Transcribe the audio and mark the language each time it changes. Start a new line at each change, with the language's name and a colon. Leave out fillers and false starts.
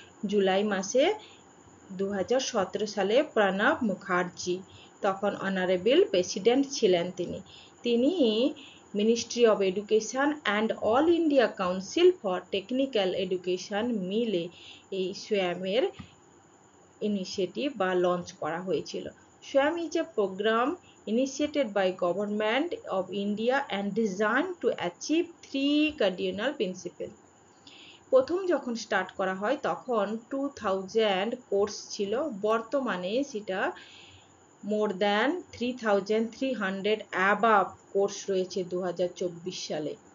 Bangla: জুলাই মাসে 2017 সালে প্রণব মুখার্জি, তখন অনারেবল প্রেসিডেন্ট ছিলেন তিনি ministry of education and all India council for technical education মিলে এই সোয়ামের ইনিশিয়েটিভ বা লঞ্চ করা হয়েছিল।
English: Swayam is a programme initiated by Government of India and designed to achieve 3 cardinal principles.
Bangla: প্রথম যখন স্টার্ট করা হয় তখন 2000 কোর্স ছিল, বর্তমানে সেটা
English: more than
Bangla: 3300 অ্যাবাভ কোর্স রয়েছে 2024 সালে।